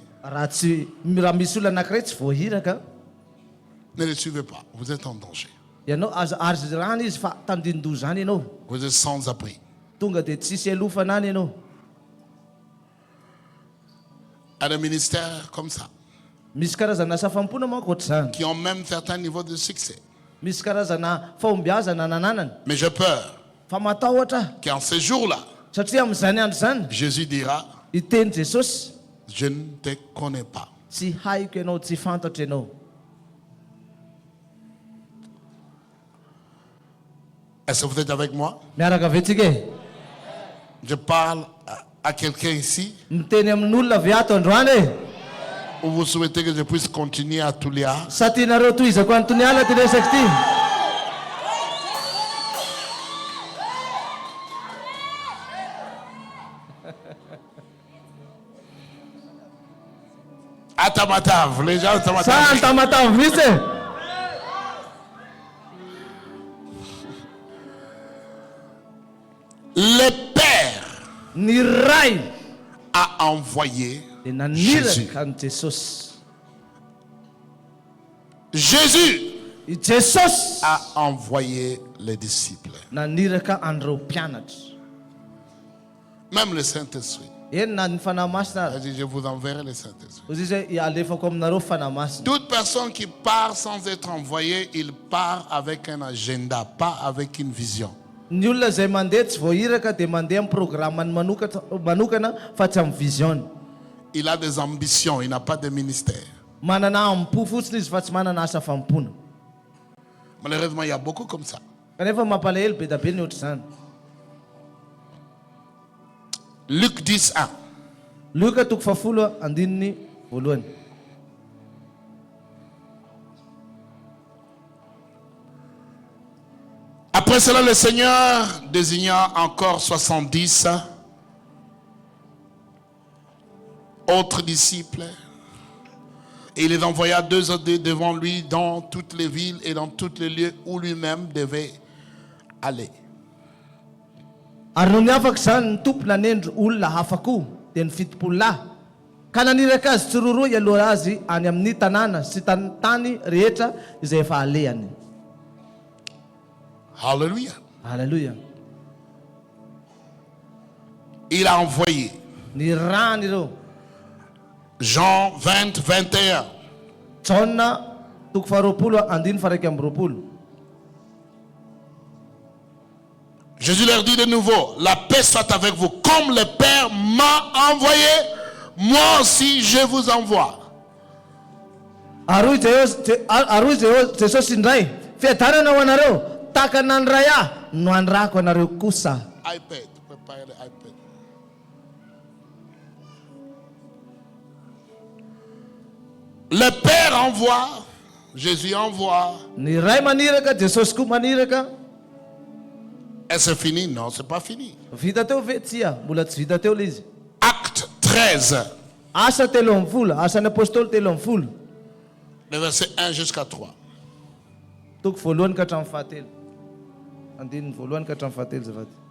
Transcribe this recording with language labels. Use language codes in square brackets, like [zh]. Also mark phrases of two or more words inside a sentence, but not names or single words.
[mg] Raha misy olona anankiray tsy voahiraka, [fr] Ne le suivez pas, vous êtes en danger. [mg] ianao azo rana izy fa tandindoha zany ianao, [fr] Vous êtes sans abri. [mg] tonga de tsisy elofana any ianao. [fr] À des ministères comme ça, [mg] Misy karazana asa fampona manko ohatr'izany, [fr] qui ont même certains niveaux de succès. [mg] misy karazana fahombiazana nananany, [fr] Mais j'ai peur [mg] fa matahotra [fr] qu'en ce jour-là, [mg] satria amin'izany andro zany [fr] Jésus dira, [mg] iteny Jesosy, [fr] je ne te connais pas. [mg] tsy haiko ianao, tsy fantatra ianao. [fr] Est-ce que vous êtes avec moi? [mg] Miaraka ve tsika e? [fr] Je parle à quelqu'un ici, [mg] Miteny amin'olona ve ato androany e? [fr] où vous souhaitez que je puisse continuer à Toulia. [mg] Sa tianareo tohizako antony ala ty resaky ty? [fr] À Tamatave, les gens de [mg] Sa Tamatave. antamatavy mihitsy e. [fr] Le Père [mg] Ny ray [fr] a envoyé de Jésus. [mg] naniraka ny Jesosy. [fr] Jésus [mg] I Jesosy [fr] a envoyé les disciples. [mg] naniraka an'ireo mpianatra. [fr] Même le Saint-Esprit. [mg] Eny na ny fanahy masina [fr] Il a [mg] ary. [fr] dit, je vous enverrai le Saint-Esprit. [mg] Ozy zay alefako aminareo fanahy masina. [fr] Toute personne qui part sans être envoyée, il part avec un agenda, pas avec une vision. [mg] Ny olona zay mandeha tsy voahiraka dia mandeha amin'ny programmany manokana fa tsy amin'ny vision. [fr] Il a des ambitions, il n'a pas de ministère. [mg] Manana ampo fotsiny izy fa tsy manana asa fampona. [fr] Malheureusement, il y a beaucoup comme ça. [mg] Kanefa mampalahelo be da be ny ohatr'izany. [fr] Luc 10, 1. [mg] Luka 10:1. [fr] Après cela, le Seigneur désigna encore 70 autres disciples. Et il les envoya deux à deux devant lui dans toutes les villes et dans tous les lieux où lui-même devait aller. [mg] Ary no niafaka zany ny tompo nanendro olona hafa koa dia ny fitopololahy ka naniraka azy tsiroroa ialoha azy any amin'ny tanàna sy tany rehetra izay efa alehany. [fr] Alléluia. Alléluia. Il a envoyé. [mg] Ny rany ireo. [fr] Jean 20, 21. [mg] Jaona 20:20. [fr] Jésus leur dit de nouveau, la paix soit avec vous. Comme le Père m'a envoyé, moi aussi je vous envoie. [mg] Aroy Jesosy indray, fiadanana ho anareo, tahaka nandray ahy no andrako anareo kosa. [fr] iPad, préparez le iPad. Le Père envoie, Jésus envoie. [mg] Ny ray maniraka, Jesosy koa maniraka. [fr] Et c'est fini? Non, c'est pas fini. [mg] Vita teo ve tsia, mbola tsy vita teo le izy. [fr] Acte 13, [mg] Asa 13, asan'ny apôstôly 13. [fr] le verset 1 jusqu'à 3. [mg] Toko 1 ka hatramin'ny 7. Andininy 1 ka hatramin'ny 7 zafady.